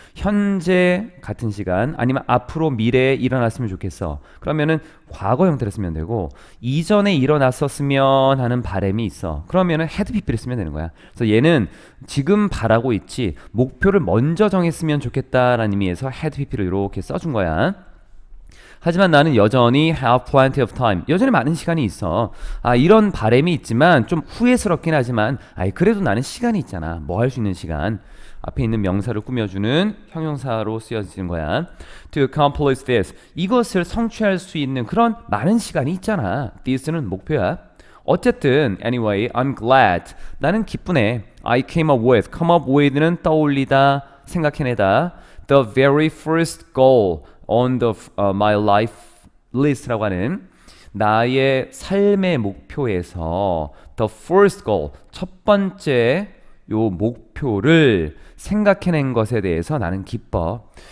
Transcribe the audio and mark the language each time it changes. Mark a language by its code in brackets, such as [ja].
[ko] 현재 같은 시간 아니면 앞으로 미래에 일어났으면 좋겠어. 그러면은 과거 형태를 쓰면 되고, 이전에 일어났었으면 하는 바람이 있어. 그러면은 had pp를 쓰면 되는 거야. 그래서 얘는 지금 바라고 있지 목표를 먼저 정했으면 좋겠다라는 의미에서 had pp를 이렇게 써준 거야. 하지만 나는 여전히 [en] have plenty of time. [ko] 여전히 많은 시간이 있어. 이런 바람이 있지만 좀 후회스럽긴 하지만 그래도 나는 시간이 있잖아. 뭐 할 수 있는 시간. 앞에 있는 명사를 꾸며주는 형용사로 쓰여지는 거야. [en] To accomplish this. [ko] 이것을 성취할 수 있는 그런 많은 시간이 있잖아. this는 목표야. 어쨌든 [en] anyway, I'm glad. [ko] 나는 기쁘네. [en] I came up with. [ko] come up with는 떠올리다, 생각해내다. [en] The very first goal on the my life list [ko] 라고 하는 나의 삶의 목표에서 [en] the first goal, [ko] 첫 번째 요 목표를 생각해낸 것에 대해서 나는 기뻐.